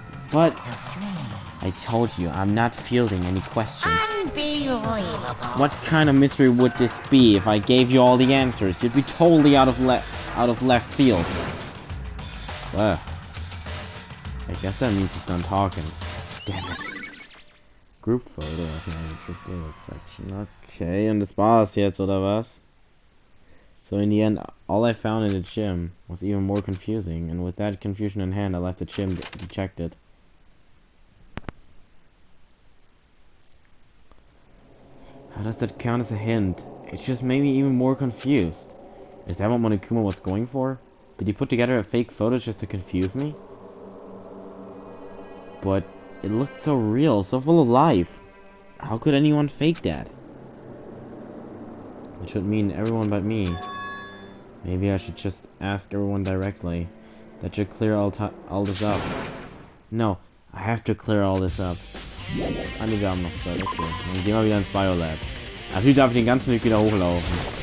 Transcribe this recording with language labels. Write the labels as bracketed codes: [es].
[en] But I told you, I'm not fielding any questions. Unbelievable. What kind of mystery would this be if I gave you all the answers? You'd be totally out of left field. Well, I guess that means he's done talking. Damn it. [de] Group Photo, das ist eine Group section. Okay, und das war's jetzt, oder was? [en] So in the end, all I found in the gym was even more confusing, and with that confusion in hand, I left the gym dejected. How does that count as a hint? It just made me even more confused. Is that what Monokuma was going for? Did he put together a fake photo just to confuse me? But it looked so real, so full of life. How could anyone fake that? Which would mean everyone but me. Maybe I should just ask everyone directly. That should clear all this up. No, I have to clear all this up. [de] Ah, ne, wir haben noch Zeit, okay. Dann gehen wir wieder ins Biolab. Natürlich darf ich den ganzen Weg wieder hochlaufen.